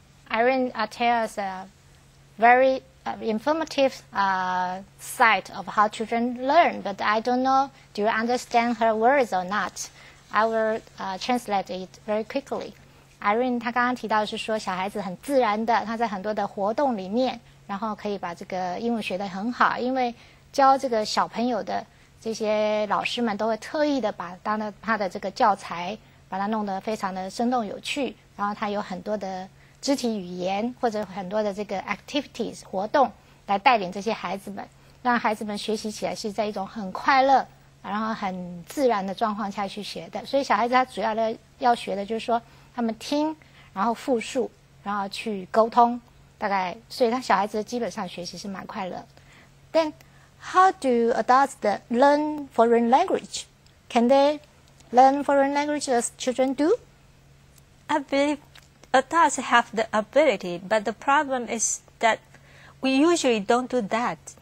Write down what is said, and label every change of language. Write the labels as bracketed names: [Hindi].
[English] Irene tells us a very informative side of how children learn, but I don't know, do you understand her words or not? I will translate it very quickly. [Chinese] Irene 她刚刚提到的是说，小孩子很自然的，他在很多的活动里面，然后可以把这个英文学得很好，因为教这个小朋友的这些老师们都会特意的把他的这个教材把它弄得非常的生动有趣，然后他有很多的肢体语言或者很多的这个 activities 活动来带领这些孩子们，让孩子们学习起来是在一种很快乐然后很自然的状况下去学的。所以小孩子他主要的要学的就是说他们听，然后复述，然后去沟通，大概所以他小孩子基本上学习是蛮快乐。 [English] Then how do adults learn foreign language? Can they learn foreign language as children do? I believe adults have the ability, but the problem is that we usually don't do that.